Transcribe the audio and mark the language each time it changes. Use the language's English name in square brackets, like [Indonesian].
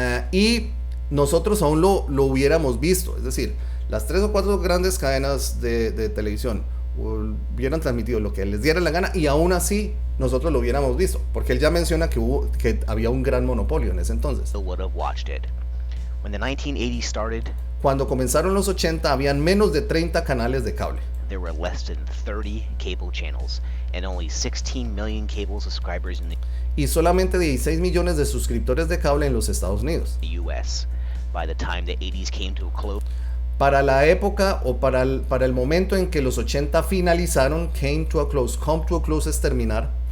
[Spanish] Y nosotros aún lo hubiéramos visto. Es decir, las 3 o 4 grandes cadenas de televisión hubieran transmitido lo que les diera la gana y aún así nosotros lo hubiéramos visto. Porque él ya menciona que había un gran monopolio en ese entonces. [English] Would have watched it. When the 1980s started, [Spanish] cuando comenzaron los 80 habían menos de 30 canales de cable. [English] There were less than 30 cable channels and only 16 million cable subscribers in the [Spanish] y solamente 16 millones de suscriptores de cable en los Estados Unidos. [English] US. By the time the 80s came to a close, [Spanish] para la época o para el momento en que los 80 finalizaron, [English] come to a close [Spanish] es terminar.